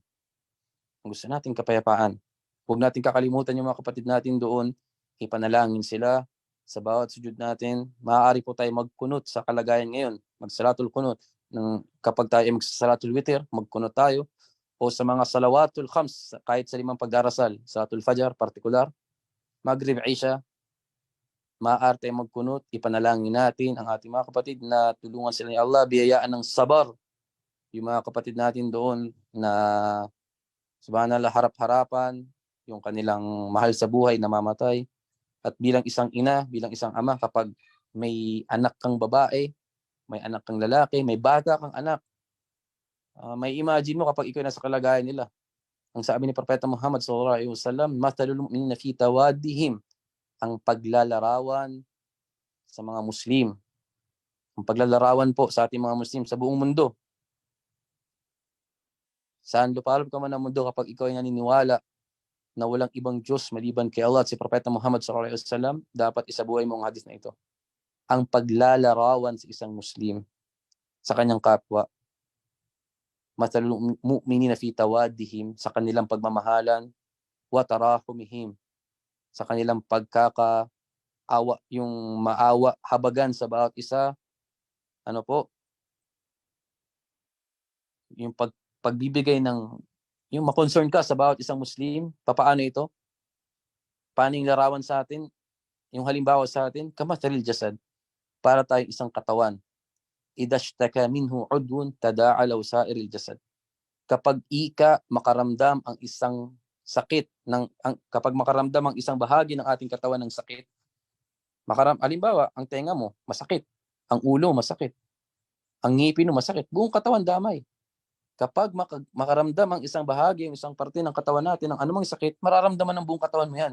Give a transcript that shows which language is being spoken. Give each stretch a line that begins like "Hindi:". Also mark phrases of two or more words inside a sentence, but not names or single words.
Filipino: Ang gusto natin kapayapaan. Huwag natin kakalimutan yung mga kapatid natin doon, ipanalangin sila sa bawat sujud natin. Maaari po tayo magkunot sa kalagayan ngayon, magsalatul kunot. Kapag tayo magsasalatul witr, magkunot tayo. O sa mga
Arabic: الصلوات الخمس,
Filipino: kahit sa 5 pagdarasal,
Arabic: صلاة الفجر,
Filipino: partikular, maghrib, isha, maaari tayong magkunot, ipanalangin natin ang ating mga kapatid na tulungan sila ni Allah, biyayaan ng sabar. Yung mga kapatid natin doon na subhanallah harap-harapan, yung kanilang mahal sa buhay namamatay. At bilang isang ina, bilang isang ama, kapag may anak kang babae, may anak kang lalaki, may bata kang anak, may imagine mo kapag ikaw nasa kalagayan nila. Ang sabi ni Propeta Muhammad
Arabic: صلى الله عليه وسلم, "مثل المؤمنين في توادهم,"
Filipino: ang paglalarawan sa mga Muslim. Ang paglalarawan po sa ating mga Muslim sa buong mundo. Saan lupalop ka man ng mundo, kapag ikaw ay naniniwala na walang ibang Diyos maliban kay Allah at si Propeta Muhammad
Arabic: صلى الله عليه وسلم,
Filipino: dapat isabuhay mo ang hadis na ito. Ang paglalarawan sa isang Muslim sa kanyang kapwa.
Arabic: مثل المؤمنين في توادهم,
Filipino: sa kanilang pagmamahalan,
Arabic: وتراحمهم,
Filipino: sa kanilang pagkakaawa, yung maawa, habagan sa bawat isa. Ano po? Yung pagbibigay ng, yung ma-concern ka sa bawat isang Muslim. Papaano ito? Paano yung larawan sa atin? Yung halimbawa sa atin,
Arabic: كمثل الجسد,
Filipino: para tayong isang katawan.
Arabic: إذا اشتكى منه عضو تداعى له سائر الجسد.
Filipino: Kapag makaramdam ang isang sakit kapag makaramdam ang isang bahagi ng ating katawan ng sakit, halimbawa, ang tenga mo masakit, ang ulo masakit, ang ngipin mo masakit, buong katawan damay. Kapag makaramdam ang isang bahagi, ang isang parte ng katawan natin ng anumang sakit, mararamdaman ng buong katawan mo yan.